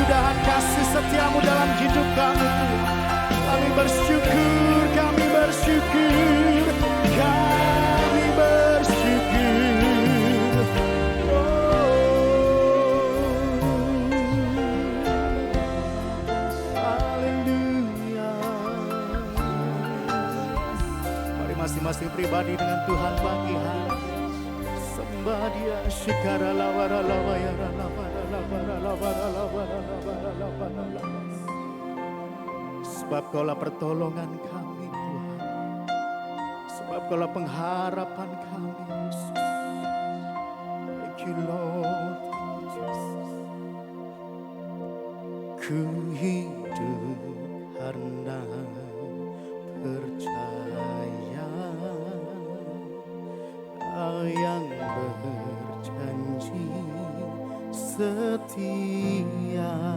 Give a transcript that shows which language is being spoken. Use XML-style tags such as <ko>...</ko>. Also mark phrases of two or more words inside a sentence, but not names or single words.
<id>Tuhan, kasih setiamu dalam hidup kami Tuhan. Kami bersyukur, kami bersyukur, kami bersyukur. Haleluya. Mari masing-masing pribadi dengan Tuhan pagi hari. Sembah Dia, syikara lawara lawayara lawara lawara lawara lawara lawara lawara lawara. Sebab Kaulah pertolongan kami Tuhan. Sebab Kaulah pengharapan kami Yesus.</id> <en>Thank you Lord, thank you Jesus.</en> <id>Ku hidup karena percaya Kau yang berjanji setia.</id>